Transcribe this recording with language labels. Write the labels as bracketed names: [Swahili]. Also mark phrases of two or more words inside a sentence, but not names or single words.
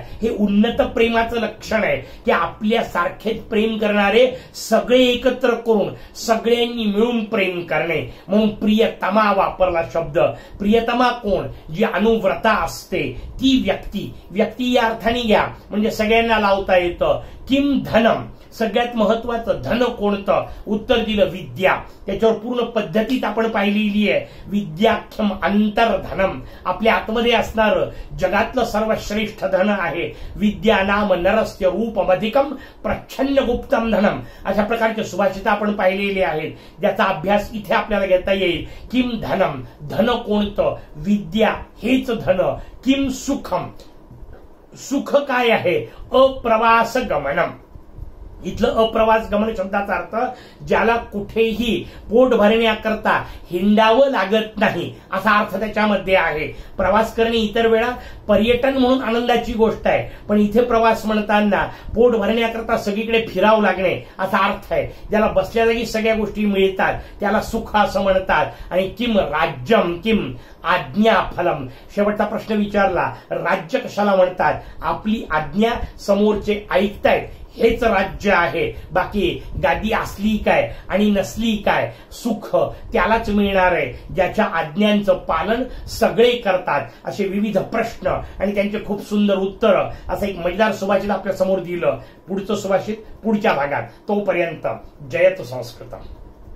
[Marathi] हे उन्नत प्रेमाचं लक्षण आहे की आपल्या सारखेच प्रेम करणारे सगळे एकत्र करून सगळ्यांनी मिळून प्रेम करणे. म्हणून प्रियतमा वापरला शब्द. प्रियतमा कोण? जी व्रता असते ती व्यक्ती या अर्थाने घ्या म्हणजे सगळ्यांना लावता येतं. [Sanskrit] किम धनम, [Marathi] सगळ्यात महत्वाचं धन कोणतं? उत्तर दिलं विद्या. त्याच्यावर पूर्ण पद्धतीत आपण पाहिलेली आहे. [Sanskrit] विद्याख्यम अंतर्धनम, [Marathi] आपल्या आतमध्ये असणारं जगातलं सर्वश्रेष्ठ धन आहे. [Sanskrit] विद्या नाम नरस्य रूपमधिकम प्रच्छन्न गुप्तम धनम, [Marathi] अशा प्रकारचे सुभाषित आपण पाहिलेले आहेत ज्याचा अभ्यास इथे आपल्याला घेता येईल. [Sanskrit] किम धनम, [Marathi] धन कोणतं? विद्या हेच धन. [Sanskrit] किम सुखम, [Marathi] सुख काय आहे? [Sanskrit] अप्रवास गमनम, [Marathi] इथलं अप्रवास गमन शब्दाचा अर्थ ज्याला कुठेही पोट भरण्याकरता हिंडावं लागत नाही असा अर्थ त्याच्यामध्ये आहे. प्रवास करणे इतर वेळा पर्यटन म्हणून आनंदाची गोष्ट आहे, पण इथे प्रवास म्हणताना पोट भरण्याकरता सगळीकडे फिरावं लागणे असा अर्थ आहे. ज्याला बसल्या जागी सगळ्या गोष्टी मिळतात त्याला सुख असं म्हणतात. [Sanskrit] आणि किम राज्यम किम आज्ञा फलम, [Marathi] शेवटचा प्रश्न विचारला, राज्य कशाला म्हणतात? आपली आज्ञा समोरचे ऐकतायत हेच राज्य आहे. बाकी गादी असली काय आणि नसली काय, सुख त्यालाच मिळणार आहे ज्याच्या आज्ञांचं पालन सगळे करतात. असे विविध प्रश्न आणि त्यांचे खूप सुंदर उत्तर असं एक मजेदार सुभाषित आपल्या समोर दिलं. पुढचं सुभाषित पुढच्या भागात. तोपर्यंत [Sanskrit] जयतु संस्कृतम.